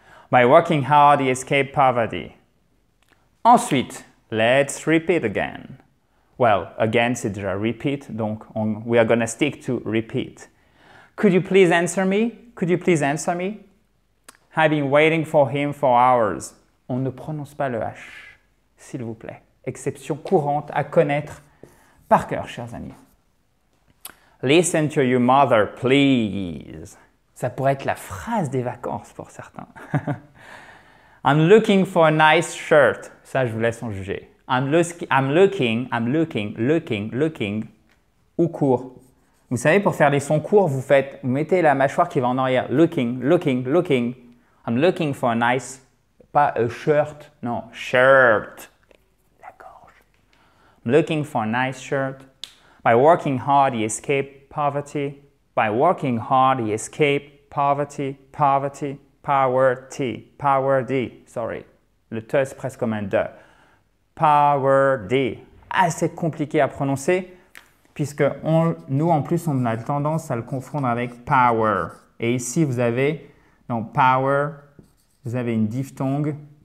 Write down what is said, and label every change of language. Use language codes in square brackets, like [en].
[en] By working hard, he escaped poverty. [fr] Ensuite, [en] let's repeat again. Well, again, [fr] c'est déjà [en] repeat, [fr] donc [en] we are gonna stick to repeat. Could you please answer me? Could you please answer me? I've been waiting for him for hours. [fr] On ne prononce pas le H, s'il vous plaît. Exception courante à connaître par cœur, chers amis. [en] Listen to your mother, please. [fr] Ça pourrait être la phrase des vacances pour certains. [en] I'm looking for a nice shirt. [fr] Ça, je vous laisse en juger. [en] I'm looking, [fr] ou court. Vous savez, pour faire les sons courts, vous mettez la mâchoire qui va en arrière. [en] Looking. I'm looking for a nice, [fr] pas [en] a shirt, [fr] non, [en] shirt. [fr] La gorge. [en] I'm looking for a nice shirt. By working hard, he escaped poverty. By working hard, he escaped poverty. Poverty. Sorry. [fr] Le te, c'est presque comme un de. [en] Poverty. [fr] Assez compliqué à prononcer, puisque nous, en plus, on a tendance à le confondre avec power. Et ici, vous avez, dans power, vous avez une diphtongue.